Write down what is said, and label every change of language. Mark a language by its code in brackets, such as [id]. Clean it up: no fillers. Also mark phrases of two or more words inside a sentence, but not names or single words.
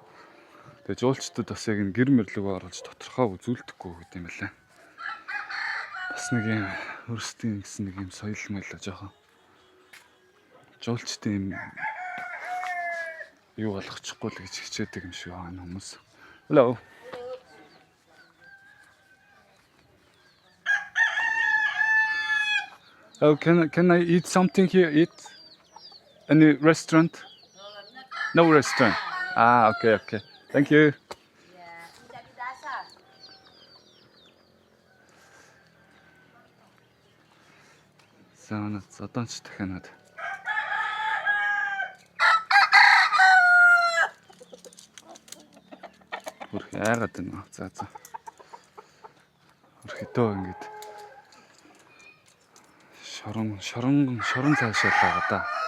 [mn] Тэгээ жуулчдад бас яг энэ гэр мэрлэгөө оруулж тодорхой үзүүлдэггүй гэдэг юм байна. Бас нэг юм өөрсдийн гэсэн нэг юм соёл мэлээ жоохон. Жуулчдын юу болгочихгүй л гэж хичээдэг юм шиг байгаа хүмүүс. [en] Hello. Oh, can I eat something here? Eat? Any restaurant? No restaurant. Ah, okay. Thank you. Jadi dasar. [mn] За зодонч дахиад. Хөрх яагаад байна? За. Хөрхөдөө ингэж шорон цаашаа байгаа да.